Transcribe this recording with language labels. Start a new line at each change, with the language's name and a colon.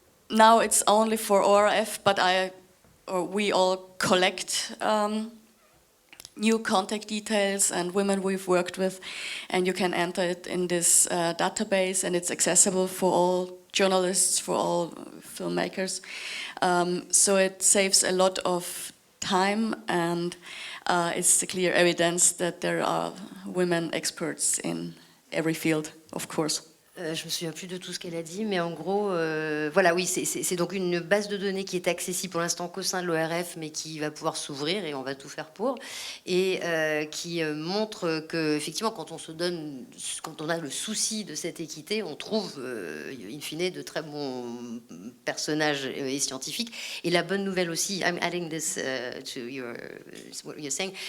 English: Now it's only for ORF, but we all collect new contact details and women we've worked with, and you can enter it in this database, and it's accessible for all journalists, for all filmmakers. So it saves a lot of time, and it's the clear evidence that there are women experts in every field, of course.
French: Je me souviens plus de tout ce qu'elle a dit, mais en gros, voilà, oui, c'est donc une base de données qui est accessible pour l'instant qu'au sein de l'ORF, mais qui va pouvoir s'ouvrir et on va tout faire pour, et qui montre que effectivement, quand on a le souci de cette équité, on trouve, in fine, de très bons personnages et scientifiques. Et la bonne nouvelle aussi,
English: I'm adding this to what you're saying.